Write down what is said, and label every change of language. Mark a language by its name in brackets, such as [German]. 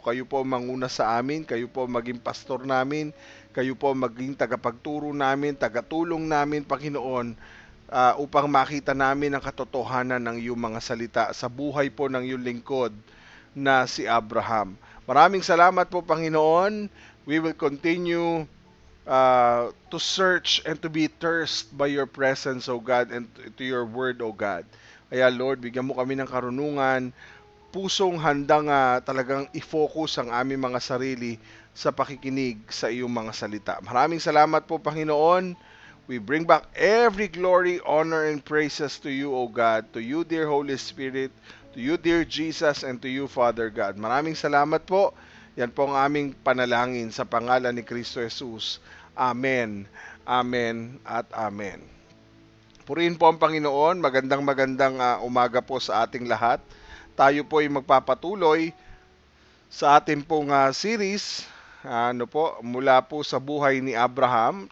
[Filipino] Kayo po manguna sa amin, kayo po maging pastor namin, kayo po maging tagapagturo namin, tagatulong namin, Panginoon, upang makita namin ang katotohanan ng iyong mga salita sa buhay po ng iyong lingkod na si Abraham. Maraming salamat po, Panginoon. [English] We will continue to search and to be thirst by your presence, O God, and to your word, O God. [Filipino] Kaya Lord, bigyan mo kami ng karunungan, pusong handang talagang i-focus ang aming mga sarili sa pakikinig sa iyong mga salita. Maraming salamat po, Panginoon. [English] We bring back every glory, honor, and praises to you, O God, to you, dear Holy Spirit, to you, dear Jesus, and to you, Father God. [Filipino] Maraming salamat po. Yan po ang aming panalangin sa pangalan ni Kristo Jesus. Amen, amen, at amen. Purihin po ang Panginoon. Magandang umaga po sa ating lahat. Tayo po ay magpapatuloy sa ating pong series mula po sa buhay ni Abraham.